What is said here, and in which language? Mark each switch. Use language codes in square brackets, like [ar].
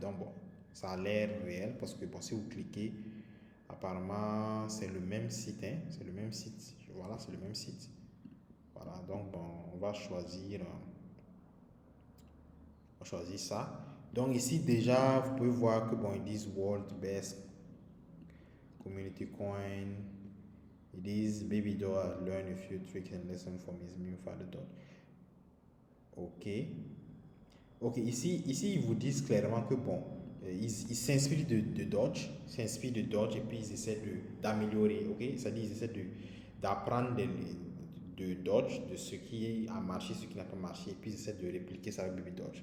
[fr] Donc bon, ça a l'air réel parce que bon, si vous cliquez, apparemment c'est le même site, hein, c'est le même site. Voilà, c'est le même site. Voilà, donc bon, on va choisir ça. Donc ici déjà, vous pouvez voir que bon, ils disent World Best Community Coin. Ils disent [en] Baby Doge learn a few tricks and lessons from his new father Doge. [fr] Ok. Ok, ici, ils vous disent clairement que bon, ils s'inspirent de Dodge, s'inspirent de Dodge et puis ils essaient d'améliorer, ok? C'est-à-dire ils essaient d'apprendre de Dodge, de ce qui a marché, ce qui n'a pas marché, et puis ils essaient de répliquer ça avec Baby Dodge.